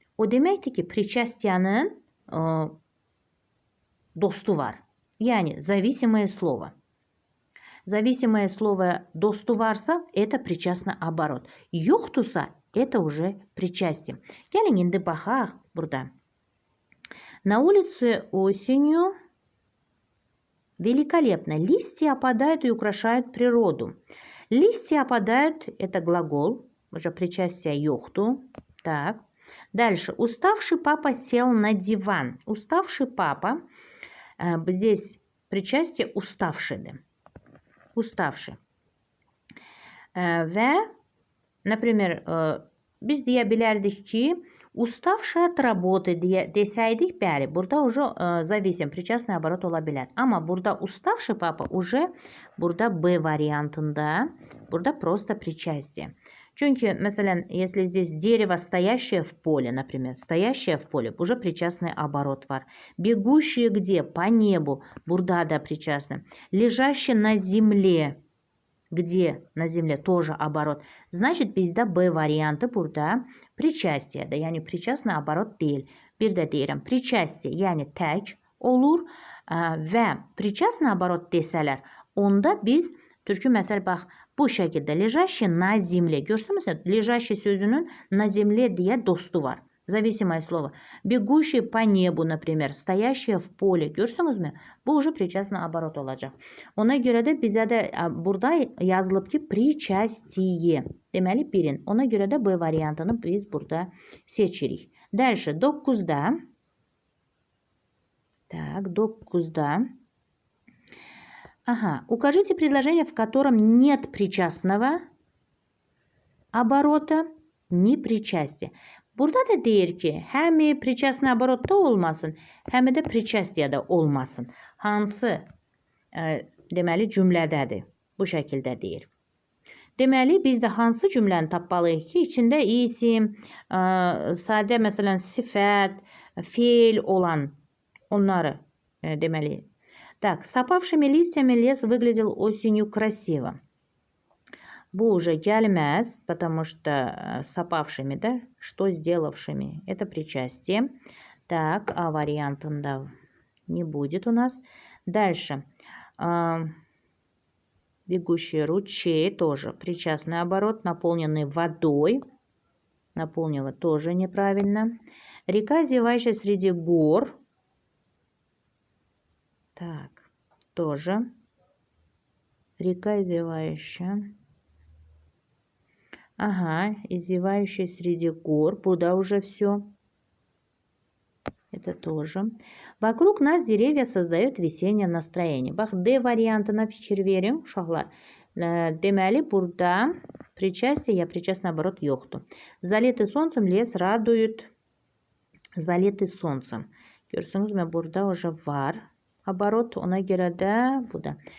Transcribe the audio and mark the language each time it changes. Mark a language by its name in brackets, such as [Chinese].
[Azerbaijani] O deməkdir ki, причастиянın dostu var. [Russian] Yəni, зависимое слово. Зависимое слово [Azerbaijani] dostu varsa, [Russian] это причастный оборот. [Azerbaijani] Yoxdursa, [Russian] это уже причастие. [Azerbaijani] Gəlin indi baxaq burada. [Russian] На улице осенью великолепно. Листья опадают и украшают природу. Листья опадают, это глагол, уже причастие [Azerbaijani] yoxdur. [Russian] Так. Дальше. Уставший папа сел на диван. Уставший папа, здесь причастие уставший. Ustavşı. [Azerbaijani] Və, например, biz deyə bilərdik ki, ustavşı [Russian] от работы [Azerbaijani] desəydik, bəli, burada [Russian] уже зависим, [Azerbaijani] причастный оборот ola bilər. Amma burada [Russian] уставший папа уже [Azerbaijani] burada B variantında, burada [Russian] просто причастие. [Azerbaijani] Çünkü, məsələn, [Russian] если здесь дерево, стоящее в поле, например, стоящее в поле, уже причастный оборот [Azerbaijani] var. [Russian] Бегущие где? По небу. [Azerbaijani] Burada da причастный. [Russian] Лежащий на земле. Где? На земле. Тоже оборот. Значит, [Azerbaijani] bizdə B variantı burada причастие. Yəni, причастный оборот deyil. Bir də deyirəm, причастие, yəni tək olur və причастный оборot desələr, onda biz türkü məsəl bax, bu şəkildə [Russian] лежащий на земле. [Azerbaijani] Görsünüz mü? [Russian] Лежащий [Azerbaijani] sözünün [Russian] на земле [Azerbaijani] deyə dostu var. [Russian] Зависимое слово. Бегущий по небу, например. Стоящие в поле. [Azerbaijani] Görsünüz mü? Bu [Russian] уже причастный оборот [Azerbaijani] olacaq. Ona görə də bizə də burada yazılıb ki, причастие. Deməli, birin. Ona görə də B variantını biz burada seçirik. [Russian] Дальше. 9'da. Так, 9'da. Ага. Укажите предложение, в котором нет причастного оборота, ни причастия. [Azerbaijani] Burada da deyir ki, həmi причастный оборotda olmasın, həmi də причастiyədə olmasın. Hansı deməli cümlədədir? Bu şəkildə deyir. Deməli, biz də hansı cümləni tapmalıyıq ki, içində isim, sadə məsələn sifət, feil olan onları deməli. [Russian] Так, с опавшими листьями лес выглядел осенью красиво. [Azerbaijani] Bu [Russian] уже [Azerbaijani] gəlməz, [Russian] потому что с опавшими, да, что сделавшими, это причастие. Так, А вариантында не будет у нас. Дальше. Бегущий ручей, тоже причастный оборот, наполненный водой. Наполнила тоже неправильно. Река, зевающая среди гор. Так, тоже. Река, извивающая. Ага, извивающая среди гор. [Azerbaijani] Burada [Russian] уже все. Это тоже. Вокруг нас деревья создают весеннее настроение. [Azerbaijani] Bax, D variantına fikir verin, uşaqlar. Deməli, burada причастие, [Russian] я [Azerbaijani] причастный оборот yoxdur. [Russian] Залитый солнцем лес радует. Залитый солнцем. [Azerbaijani] Görsünüzmü? Burada [Russian] уже [Azerbaijani] var. Оборот, ona görə də bu da.